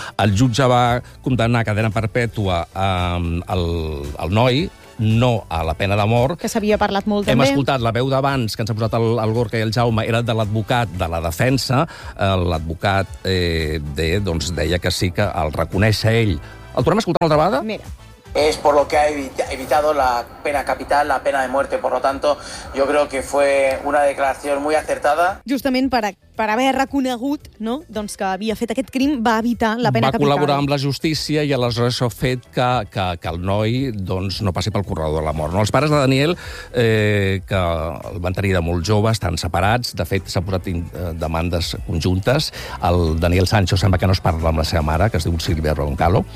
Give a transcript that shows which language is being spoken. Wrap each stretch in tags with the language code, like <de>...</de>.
<ca>El jutge va condemnar a cadena perpètua el noi, no a la pena de mort. Que s'havia parlat molt, també. Hem escoltat la veu d'abans, que ens ha posat el Gorka i el Jaume, era de l'advocat de la defensa. L'advocat deia que sí, que el reconeix a ell. El tornem a escoltar una altra vegada? Mira.</ca> <es>Es por lo que ha evitado la pena capital, la pena de muerte. Por lo tanto, yo creo que fue una declaración muy acertada.</es> <ca>Justament per haver reconegut, no?, doncs que havia fet aquest crim, va evitar la pena capital. Va col·laborar amb la justícia i aleshores això ha fet que el noi, doncs, no passi pel corredor de la mort. No? Els pares de Daniel, que el van tenir de molt jove, estan separats. De fet, s'han posat demandes conjuntes. El Daniel Sancho sembla que no es parla amb la seva mare, que es diu Silvia Roncalo.</ca>